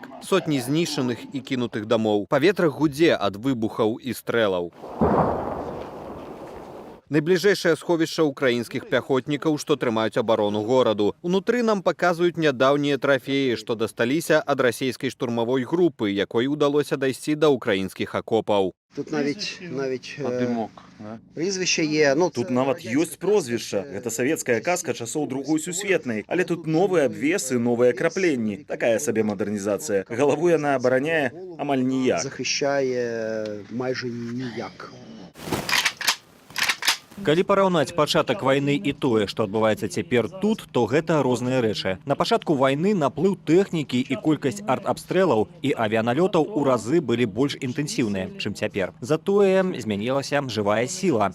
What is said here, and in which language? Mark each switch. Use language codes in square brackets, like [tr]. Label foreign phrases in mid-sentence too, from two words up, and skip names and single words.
[be] Сотні знішчаных і кінутых дамоў. Паветра гудзе ад выбухаў і стрэлаў. Найбліжэйшае сховішча ўкраінскіх пяхотнікаў, што трымаюць абарону гораду. Унутры нам паказваюць нядаўнія трафеі, што дасталіся ад расійскай штурмавой групы, якой удалося дайсці да ўкраінскіх акопаў. [uk] Тут навіть прізвище є. [be] Тут нават ёсць прозвішча. Гэта савецкая казка часоў Другой сусветнай. Але тут новыя абвесы, новыя крапленні. Такая сабе мадэрнізацыя. Галаву яна абараняе амаль ніяк. [uk] Захищає майже ніяк. [be] Калі параўнаць пачатак вайны і тое, што адбываецца цяпер тут, то гэта розныя рэчы. На пачатку вайны наплыў тэхнікі і колькасць арт-абстрэлаў і авіяналётаў у разы былі больш інтэнсіўныя, чым цяпер. Затое змянілася жывая сіла.